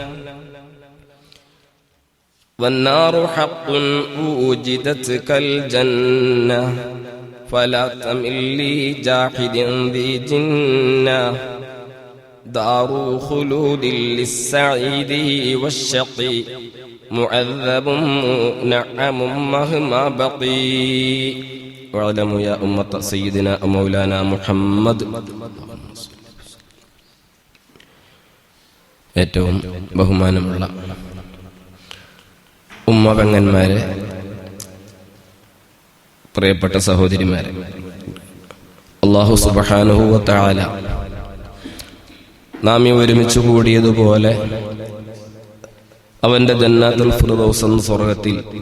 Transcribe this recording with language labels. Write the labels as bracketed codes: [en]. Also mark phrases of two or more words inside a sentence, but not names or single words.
[ar] والنار حق وجدت كالجنة فلا تمل لجاحد ذي جنة. دار خلود للسعيد والشقي معذب منعم مهما بقي. واعلموا يا أمة سيدنا مولانا محمد. [ml] ഏറ്റവും ബഹുമാനമുള്ള ഉമ്മപെങ്ങന്മാരെ, പ്രിയപ്പെട്ട സഹോദരിമാരെ, [ar] الله سبحانه وتعالى [ml] നാം ഈ ഒരുമിച്ച് കൂടിയതുപോലെ അവന്റെ [ar] جنات الفردوس [ml] എന്ന സ്വർഗ്ഗത്തിൽ